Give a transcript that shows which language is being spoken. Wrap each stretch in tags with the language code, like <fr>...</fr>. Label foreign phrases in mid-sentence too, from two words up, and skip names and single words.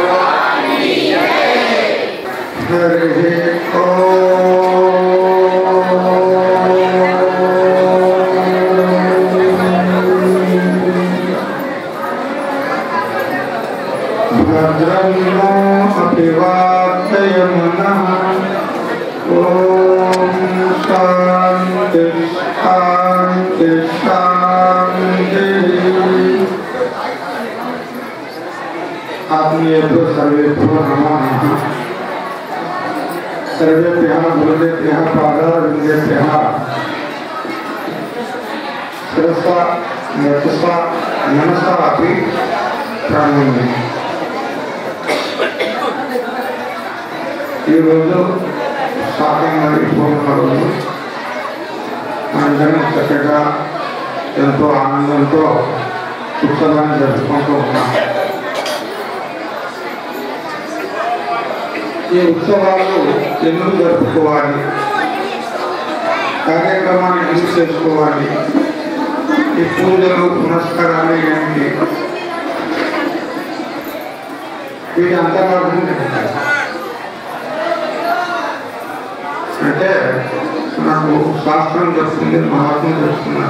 <sa>భద్రం అభివాదయమునః ఓం శాంతి शांति शांति शांति। आत्मीयेभ्यो सर्वेभ्यो नमः। सर्वेभ्यः गुरुदेभ्यः पादारविन्देभ्यः शिरसा यशसा मनसा अपि प्रणमामि।</sa> <te>ఈ రోజు స్వాతంత్ర పూర్ణ రోజు అందరం చక్కగా ఎంతో ఆనందంతో ఉత్సవాన్ని జరుపుకుంటూ ఉన్నాం. ఈ ఉత్సవాలు ఎందుకు జరుపుకోవాలి, కార్యక్రమాన్ని ఎందుకు చేసుకోవాలి, ఈ పూజలు పునస్కారాలు ఏంటి, వీటి అంతర్గతం అంటే నాకు శాస్త్రం చెప్తుంది, మహాత్ములు చెప్తున్నారు.</te>